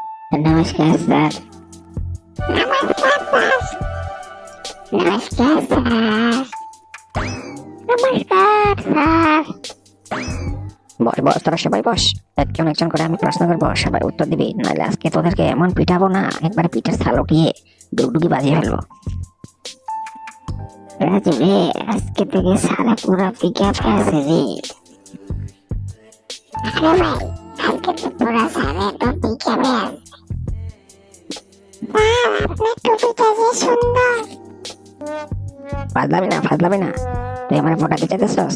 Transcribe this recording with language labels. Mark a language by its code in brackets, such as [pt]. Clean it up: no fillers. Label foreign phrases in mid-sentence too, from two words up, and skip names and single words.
[hi] नमस्कार सर। नमस्कार सर। नमस्कार सर। नमस्कार सर। [bn] বস বস, তোরা সবাই বস। একজন একজন করে আমি প্রশ্ন করবো, সবাই উত্তর দিবি, নাহলে আজকে তোদেরকে এমন পিটাবো না, একবারে পিঠের ছাল উঠিয়ে ডুগডুগি বাজিয়ে ফেলবো। राजू रे, আজকে থেকে সারা পুরা পিকআপ আছে রে। আরে ভাই, আজকে তো পুরা সারা তো পিকআপে আছে। আপনার টুপিটা যে সুন্দর। ফাজলামি না, তুই আমার ফোটাতে চাইতেছস?